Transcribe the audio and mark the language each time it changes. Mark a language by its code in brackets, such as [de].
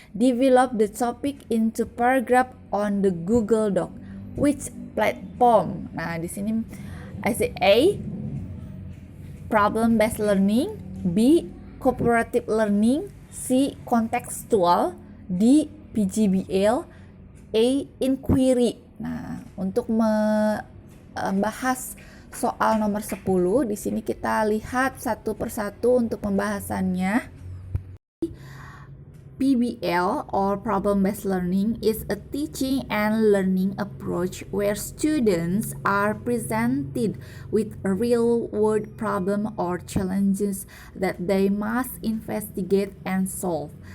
[en] Develop the topic into paragraph on the Google Doc. Which platform? [id] Nah, di sini [en] I say A, problem based learning, B, cooperative learning, C, contextual, D, PGBL, A, inquiry. [id] Nah, untuk membahas soal nomor 10, di sini kita lihat satu persatu untuk pembahasannya. [en] PBL or problem-based learning is a teaching and learning approach where students are presented with a real-world problem or challenges that they must investigate and solve.